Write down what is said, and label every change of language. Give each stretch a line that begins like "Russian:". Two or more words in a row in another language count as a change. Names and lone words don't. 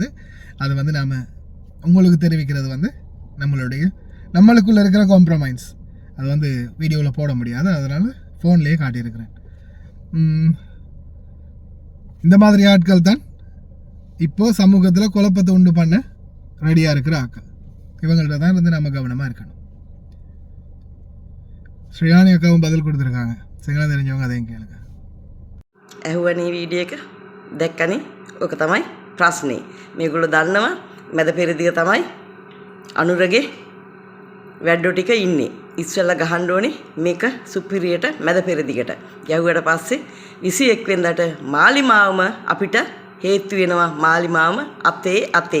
Tamil: அதை வந்து நாம் உங்களுக்கு தெரிவிக்கிறது வந்து நம்மளுக்குள்ளே இருக்கிற காம்ப்ரமைஸ். அது வந்து வீடியோவில் போட முடியாது, அதனால் ஃபோன்லேயே காட்டியிருக்கிறேன். இந்த மாதிரி ஆட்கள் தான் இப்போது சமூகத்தில் குழப்பத்தை உண்டு பண்ண ரெடியாக இருக்கிற ஆட்கள். இவங்கள்ட்ட தான் இருந்து நம்ம கவனமாக இருக்கணும். ශ්‍රයානි අක්කාவும் பதில் கொடுத்துருக்காங்க. සිංහල தெரிஞ்சவங்க அதையும் கேளுங்க.
Sinhala: ඇහුවනේ වීඩියෝ එක දැක්කනේ. ඔක තමයි ප්‍රශ්නේ. මේගොල්ලෝ දන්නවා මැද පෙරදිග තමයි අනුරගේ වැඩෝ ටික ඉන්නේ. ඉස්සෙල්ලා ගහන්න ඕනේ මේක සුපිරියට මැද පෙරදිගට. ගැහුවට පස්සේ 21 වෙනිදාට මාලිමාවම අපිට හේතු වෙනවා මාලිමාවම අතේ.